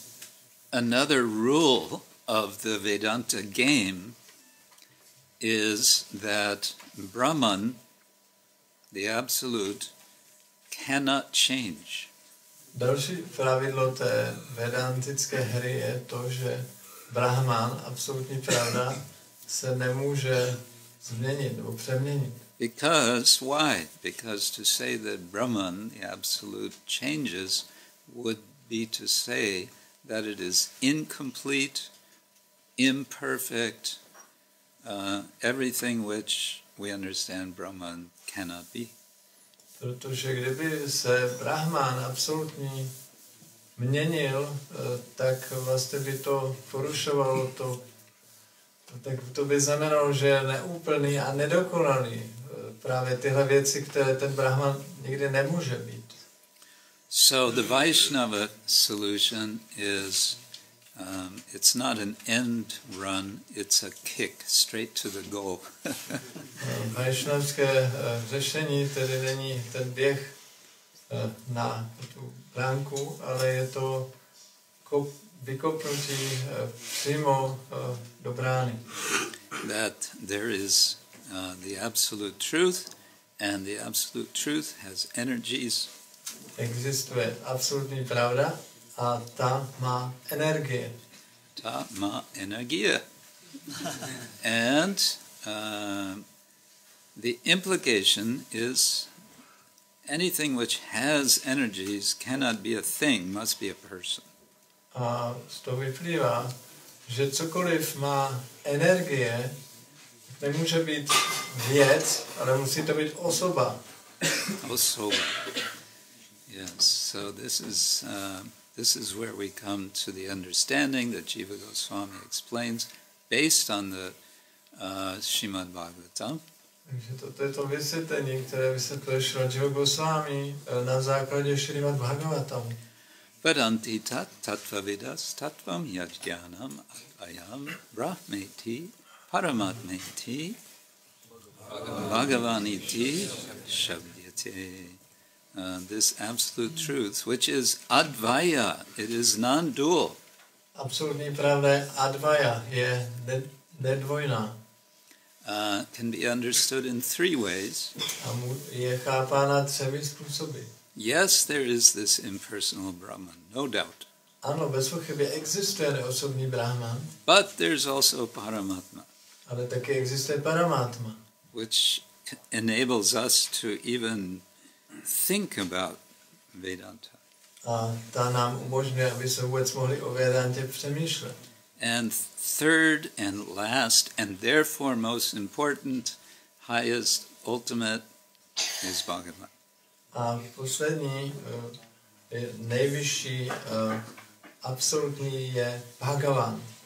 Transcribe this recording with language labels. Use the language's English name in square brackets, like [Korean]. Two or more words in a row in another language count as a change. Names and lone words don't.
[English] Another rule of the Vedanta game is that Brahman, the Absolute, cannot change. [Czech] Další pravidlo té vedantické hry je to, že Brahman, absolutní pravda, se nemůže změnit nebo přeměnit. [English] Because, why? Because to say that Brahman, the Absolute, changes would be to say that it is incomplete, imperfect, everything which we understand Brahman cannot be. [Czech] Protože kdyby se Brahman absolutní měnil, tak vlastně by to porušovalo to, tak to by znamenalo, že je neúplný a nedokonalý. Právě tyhle věci, které ten Brahman nikdy nemůže být. [English] So the Vaishnava solution is, it's not an end run, it's a kick straight to the goal. [Czech] Vaishnavské řešení tedy není ten běh na tu bránku, ale je to vykopnutí přímo do brány. [English] That there is the absolute truth, and the absolute truth has energies. [Czech] Existuje absolutní pravda a ta má energie. Ta má energie. [English] And the implication is anything which has energies cannot be a thing, must be a person. [Czech] A z toho vyplývá, že cokoliv má energie, nemůže být věc, ale musí to být osoba. Osoba. [English] Yes, so this is where we come to the understanding that Jiva Goswami explains based on the Śrīmad Bhagavatam. [Czech] Takže toto je to vysvětlení, které vysvětluje Jiva Goswami na základě Śrīmad Bhagavatamu. [Sanskrit] Vedanti tattvavidas tattvam yajnanam advayam brahmeti paramatmeti bhagavaniti shabdyate. [English] This absolute truth, which is advaya, it is non-dual. [Czech] Absolutní pravda je advaya, je nedvojná. [English] Can be understood in three ways. [Czech] A je chápána třemi způsoby. [English] Yes, there is this impersonal Brahman, no doubt. [Czech] Ano, bez pochyby existuje neosobní Brahman. [English] But there's also Paramatma. [Czech] Ale taky existuje Paramatma. [English] Which enables us to even think about Vedanta. [Czech] A ta nám umožňuje, aby se vůbec mohli o Vedantě přemýšlet. [English] And third and last, and therefore most important, highest, ultimate, is Bhagavan. [Czech] A poslední, nejvyšší, absolutní je Bhagavan.